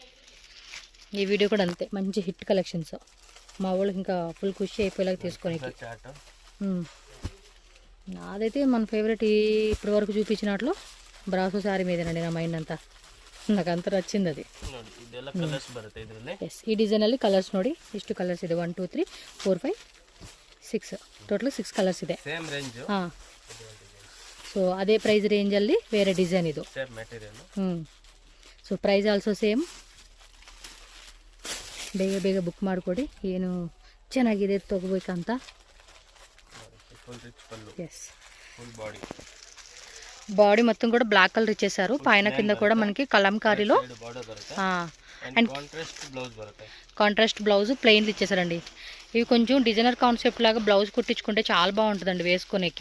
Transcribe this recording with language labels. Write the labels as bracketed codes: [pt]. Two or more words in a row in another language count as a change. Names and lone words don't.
[te] ఈ వీడియో కూడా అంతే, మంచి [en] hit collections. [te] మా వాళ్ళకి ఇంకా ఫుల్ ఖుషి అయిపోయేలాగా తీసుకోనికి. నాదైతే మన ఫేవరెట్ ఇప్పటి వరకు చూపించినట్లు బ్రాసో శారీ మీదేనండి నా మైండ్ అంతా. నాకు అంత నచ్చింది అది. ఎస్, [kn] ಈ ಡಿಸೈನಲ್ಲಿ ಕಲರ್ಸ್ ನೋಡಿ, ಇಷ್ಟು ಕಲರ್ಸ್ ಇದೆ. 1 2 3 4 5 6 ಟೋಟಲ್ 6 ಕಲರ್ಸ್ ಇದೆ. [en] Same range. [kn] ಹಾಂ. ಸೊ ಅದೇ ಪ್ರೈಸ್ ರೇಂಜಲ್ಲಿ ಬೇರೆ ಡಿಸೈನ್ ಇದು. [en] Same material. So price also same. [kn] ಬೇಗ ಬೇಗ ಬುಕ್ ಮಾಡಿಕೊಡಿ, ಏನು ಚೆನ್ನಾಗಿದೆ ತೊಗೋಬೇಕಂತ. [te] ఎస్, బాడీ మొత్తం కూడా [en] black color [te] ఇచ్చేసారు. పైన కింద కూడా మనకి కలంకారీలో అండ్ [en] contrast blouse [te] ప్లెయిన్లు ఇచ్చేసారండి. ఇవి కొంచెం [en] designer concept [te] లాగా బ్లౌజ్ కుట్టించుకుంటే చాలా బాగుంటుందండి వేసుకునేకి.